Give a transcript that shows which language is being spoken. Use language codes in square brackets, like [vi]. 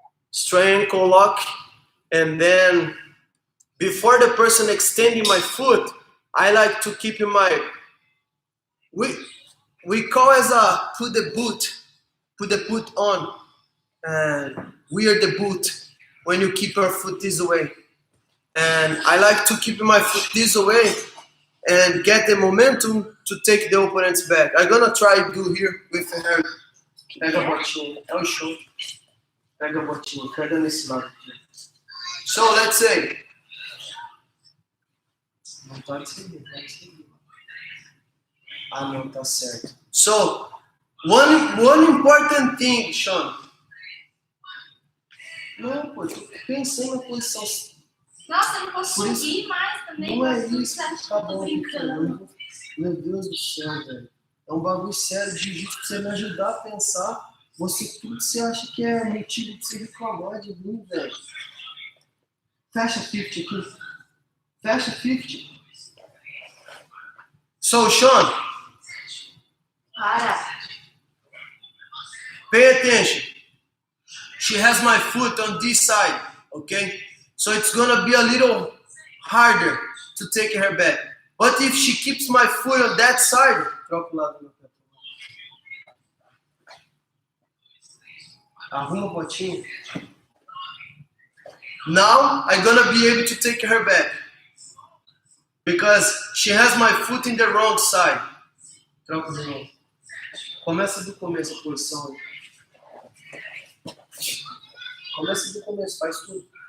[en] Strength lock, and then before the person extending my foot, I like to keep in my, we call as a put the boot on, and wear the boot when you keep your foot this way. And I like to keep my foot this way and get the momentum to take the opponent's back. I'm gonna try to do here with the hand. [pt] Pega a botinha, é o show. Pega a botinha, pega nesse lado aqui. [en] So let's say. [pt] Não pode seguir, pode seguir. Ah, não, tá certo. [en] So, one important thing, Sean. [pt] Não, pô, eu pensei na posição. Nossa, eu não posso subir mais também. Não é isso, tá Tô bom. brincando. Meu Deus do céu, velho. É um bagulho sério de jiu-jitsu pra você me ajudar a pensar. Tudo você acha que é motivo de você reclamar de mim, velho. Fecha 50 aqui. Fecha 50. [en] So, Sean. [pt] Para. [en] Pay attention. She has my foot on this side, okay? So it's gonna be a little harder to take her back. But if she keeps my foot on that side, [pt] troca o lado do meu pé. Arruma a botinha. [en] Now I'm gonna be able to take her back because she has my foot in the wrong side. [pt] Troca de novo. Começa do começo a posição. Começa do começo, faz tudo.